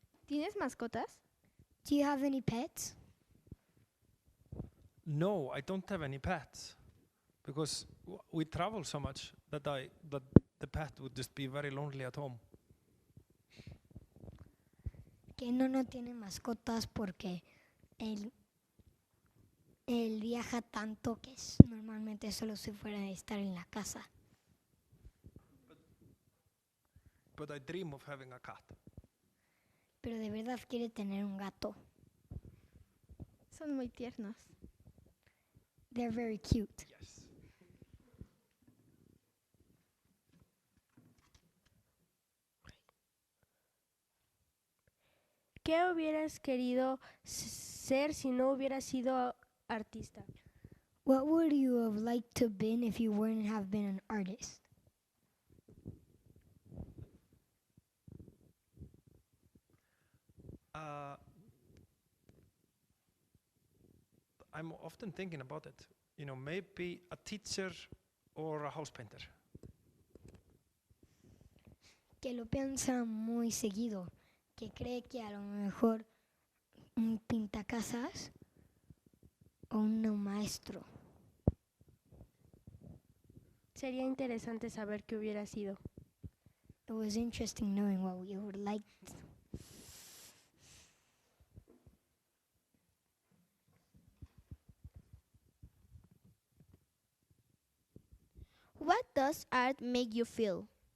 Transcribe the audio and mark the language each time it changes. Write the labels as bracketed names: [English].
[Spanish] ¿Tienes mascotas? [English] Do you have any pets? No, I don't have any pets because we travel so much that the pet would just be very lonely at home. [Spanish] Que no tiene mascotas porque él viaja tanto que normalmente solo se fuera a estar en la casa. [English] but I dream of having a cat. [Spanish] Pero de verdad quiere tener un gato. Son muy tiernos. [English] They're very cute. Yes. [Spanish] ¿Qué hubieras querido ser si no hubieras sido artista? [English] What would you have liked to been if you wouldn't have been an artist? I'm often thinking about it. You know, maybe a teacher or a house painter. [Spanish] Que lo piensa muy seguido, que cree que a lo mejor un pintacasas o un maestro. Sería interesante saber qué hubiera sido. [English] It was interesting knowing what we would like. What does art make you feel?